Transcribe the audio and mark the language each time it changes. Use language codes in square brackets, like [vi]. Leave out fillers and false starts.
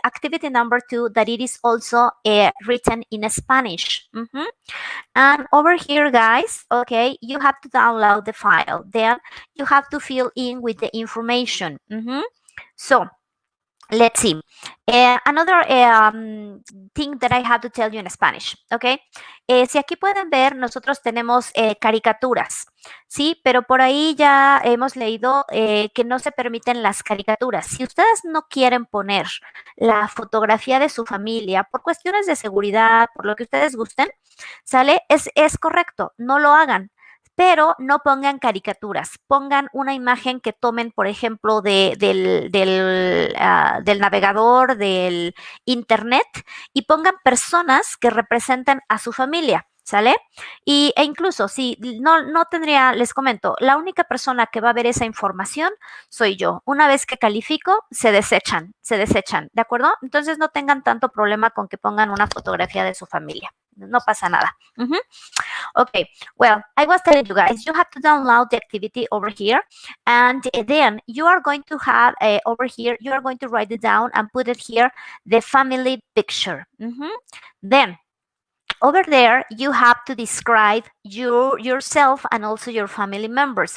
[en] Activity number 2, that it is also written in Spanish. And over here, guys, okay, you have to download the file. Then you have to fill in with the information. So, let's see. Another thing that I have to tell you in Spanish, ¿ok? [es] Si aquí pueden ver, nosotros tenemos caricaturas, ¿sí? Pero por ahí ya hemos leído que no se permiten las caricaturas. Si ustedes no quieren poner la fotografía de su familia por cuestiones de seguridad, por lo que ustedes gusten, ¿sale? Es correcto, no lo hagan. Pero no pongan caricaturas, pongan una imagen que tomen, por ejemplo, del navegador, del internet, y pongan personas que representen a su familia, ¿sale? E incluso si no tendría, les comento, la única persona que va a ver esa información soy yo. Una vez que califico, se desechan, ¿de acuerdo? Entonces no tengan tanto problema con que pongan una fotografía de su familia. No pasa nada. [en] Okay, well, I was telling you guys, you have to download the activity over here, and then you are going to have over here, you are going to write it down and put it here, the family picture. Then over there, you have to describe yourself and also your family members.